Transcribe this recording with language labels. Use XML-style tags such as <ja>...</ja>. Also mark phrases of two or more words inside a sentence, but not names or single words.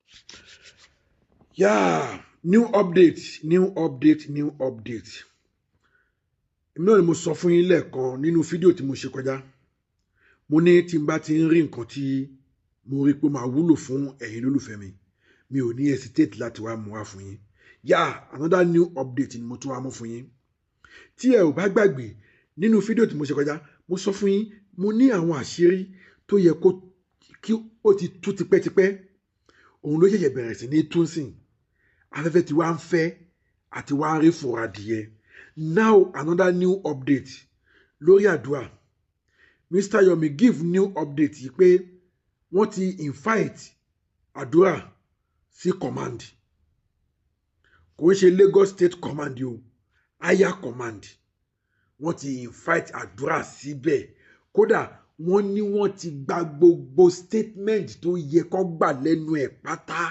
<en>Yeah, new update.</en> <yo>Èmi náà ni mo sọ fún yín lẹ́ẹ̀kan nínú fídíò tí mo ṣe kọjá. Mo ní tí n bá ti ń rí nǹkan tí mo rí pé máa wúlò fún ẹ̀yin lólùfẹ́ mi ò ní hesitate láti wá mú wá fún yín.</yo> <en>Yeah, another new update</en> <yo>ni mo tún wá mú fún yín. Tí ẹ ò bá gbàgbé nínú fídíò tí mo ṣe kọjá, mo sọ fún yín, mo ní àwọn àṣírí tó yẹ kí ó ti tú tipẹ́tipẹ́. Òun ló ṣẹ̀ṣẹ̀ bẹ̀rẹ̀ sí ní tún sìn. Afẹ́fẹ́ tí wá ń fẹ́ àti wá ń rí fòrò adìyẹ.</yo> <en>Now another new update lórí Adura.</en> <yo>Mr. Yomi</yo> <en>give new update</en> <yo>yìí pé wọ́n ti invite Adura sí command. Kò ń ṣe Lagos State Command o,</yo> <en>higher command.</en> <yo>Wọ́n ti invite Adura síbẹ̀. Kódà wọ́n ní wọ́n ti gba gbogbo statement tó yẹ kó gbà lẹ́nu ẹ̀ pátá.</yo>